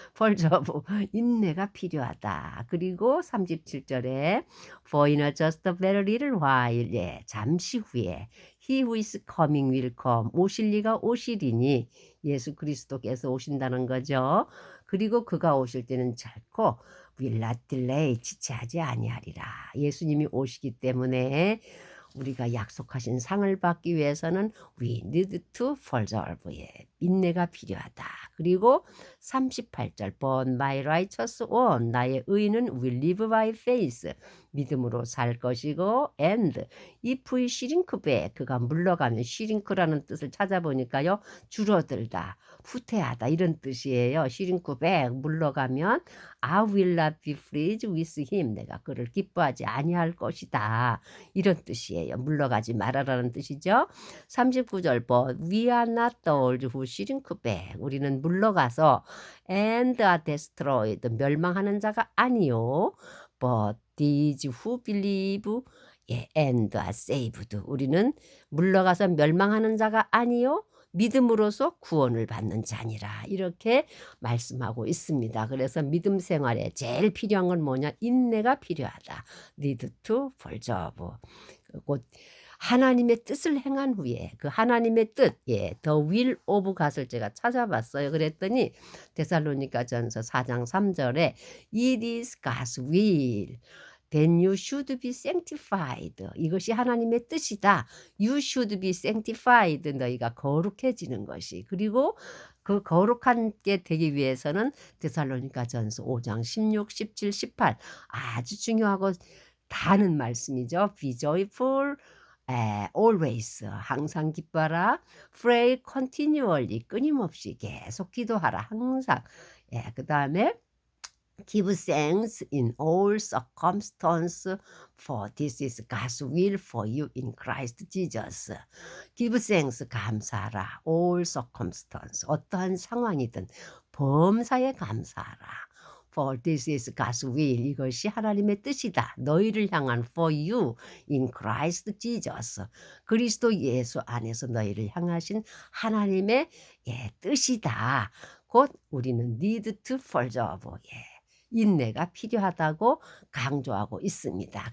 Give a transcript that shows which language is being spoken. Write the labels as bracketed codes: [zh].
[ko] 펄저브 인내가 필요하다. [en] 그리고 37절에 For in a just a very little while, [ko] 잠시 후에 [en] He who is coming will come. [ko] 오실 이가 오시리니 예수 그리스도께서 오신다는 거죠. 그리고 그가 오실 때는 결코 [en] will not delay, [ko] 지체하지 아니하리라. 예수님이 오시기 때문에 우리가 약속하신 상을 받기 위해서는 [en] we need to preserve, [ko] 인내가 필요하다. 그리고 38절 [en] But my righteous one, [ko] 나의 의인은 [en] will live by faith, [ko] 믿음으로 살 것이고 [en] and if he shrink back, [ko] 그가 물러가면 shrink라는 뜻을 찾아보니까요 줄어들다, 후퇴하다 이런 뜻이에요. [en] shrink back [ko] 물러가면 [en] I will not be pleased with him, [ko] 내가 그를 기뻐하지 아니할 것이다 이런 뜻이에요. 물러가지 말아라는 뜻이죠. [en] 39절 But we are not those who shrink back, [ko] 우리는 물러가서 [en] and are destroyed, [ko] 멸망하는 자가 아니요 [en] but these who believe and are saved, [ko] 우리는 물러가서 멸망하는 자가 아니요 믿음으로써 구원을 받는 자니라 이렇게 말씀하고 있습니다. 그래서 믿음 생활에 제일 필요한 건 뭐냐? 인내가 필요하다. [en] need to preserve. [ko] 곧 하나님의 뜻을 행한 후에 그 하나님의 뜻, [en] the will of God [ko] 을 제가 찾아봤어요. 그랬더니 데살로니가전서 4장 3절에 [en] It is God's will. Then you should be sanctified. [ko] 이것이 하나님의 뜻이다. [en] You should be sanctified. [ko] 너희가 거룩해지는 것이. 그리고 그 거룩한 게 되기 위해서는 데살로니가전서 5장 16, 17, 18 아주 중요하고 다는 말씀이죠. [en] Be joyful, always, [ko] 항상 기뻐하라. [en] Pray continually, [ko] 끊임없이 계속 기도하라. 항상. [en] 그 다음에 Give thanks in all circumstances, for this is God's will for you in Christ Jesus. Give thanks, [ko] 감사하라. [en] All circumstances, [ko] 어떠한 상황이든 범사에 감사하라. [en] For this is God's will, [ko] 이것이 하나님의 뜻이다. 너희를 향한 [en] for you in Christ Jesus. [ko] 그리스도 예수 안에서 너희를 향하신 하나님의 뜻이다. 곧 우리는 [en] need to preserve, [ko] 인내가 필요하다고 강조하고 있습니다.